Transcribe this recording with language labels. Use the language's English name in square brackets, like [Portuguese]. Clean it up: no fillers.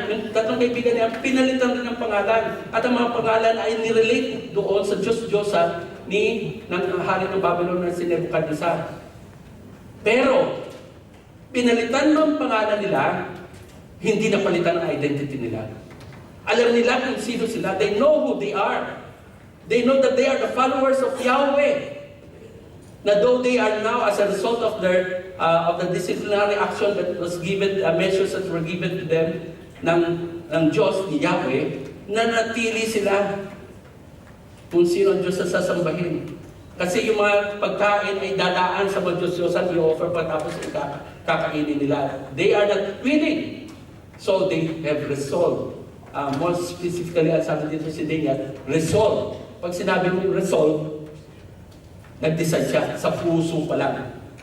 [Filipino] Yung tatlong kaibigan niya, pinalitan rin ang pangalan. At ang mga pangalan ay nirelate doon sa Diyos-Diyosa ng hari ng Babylon na si Nebuchadnezzar. Pero, pinalitan mo ang pangalan nila, hindi napalitan ang identity nila. Alam nila kung sino sila. [English] They know who they are. They know that they are the followers of Yahweh. Na though they are now, as a result of the disciplinary action that was given, measures that were given to them ng Diyos, ni Yahweh, [Filipino] nanatili sila kung sino ang Diyos na sasambahin. Kasi yung mga pagkain ay dadaan sa mga Diyos-Diyosan, i-offer pa tapos kakainin nila. [English] They are not willing. So they have resolved. More specifically, [Filipino] ang sabi dito si Daniel, resolve. Pag sinabi mo resolve, nag-decide siya sa puso pa lang.